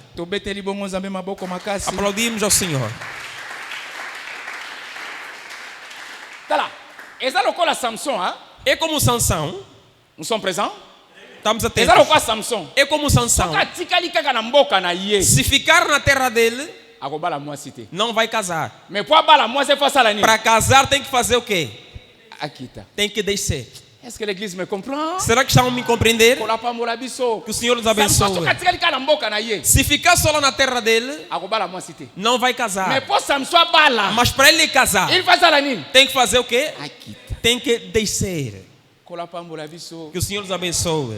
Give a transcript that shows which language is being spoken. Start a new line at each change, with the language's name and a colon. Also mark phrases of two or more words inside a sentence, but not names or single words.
Portuguese: Aplaudimos ao Senhor. É como Sansão. Estamos atentos. É como Sansão. Se ficar na terra dele, não vai casar. Para casar tem que fazer o quê? Tem que descer.
French: Est-ce que l'église me comprend?
Portuguese: Será que estão a me compreender? Que o Senhor nos abençoe. Se ficar só lá na terra dele, não vai casar. Mas para ele casar, tem que fazer o quê? Tem que descer. Que o Senhor nos abençoe.